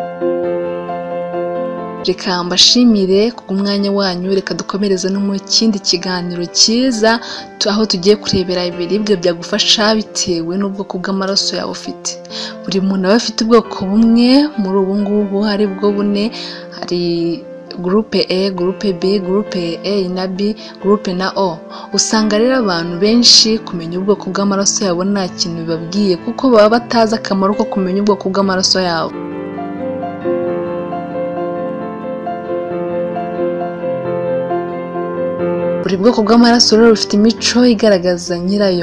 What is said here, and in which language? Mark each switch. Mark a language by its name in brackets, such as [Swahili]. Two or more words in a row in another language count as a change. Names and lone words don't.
[Kinyarwanda] Reka mbashimire kubw'umwanya wanyu, reka dukomereze no mu kindi kiganiro cyiza aho tugiye kurebera ibiribwa byagufasha bitewe n'ubwoko bw'amaraso yawe ufite. Buri muntu aba afite ubwoko bumwe muri ubu ngubu, hari bwo bune, hari groupe A, groupe B, groupe A na B, groupe na O. Usanga rero abantu benshi kumenya ubwoko bw'amaraso yabo nta kintu bibabwiye, kuko baba batazi akamaro ko kumenya ubwoko bw'amaraso yabo. Buri bwoko bw'amaraso rero bufite imico igaragaza nyirayo.